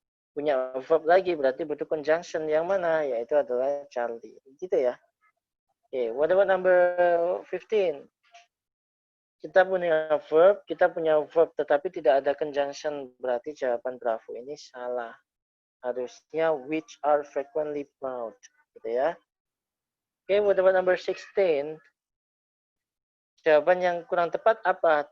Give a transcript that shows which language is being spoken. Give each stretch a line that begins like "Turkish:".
Indonesian: punya verb lagi, berarti butuh conjunction yang mana? Yaitu adalah Charlie. Gitu ya. Oke,
English: what about number 15?
Indonesian: Kita punya verb, tetapi tidak ada conjunction, berarti jawaban Bravo ini salah. Harusnya
English: which are frequently found,
Indonesian: gitu ya.
English: Oke, what about number 16?
Indonesian: Jawaban yang kurang tepat apa?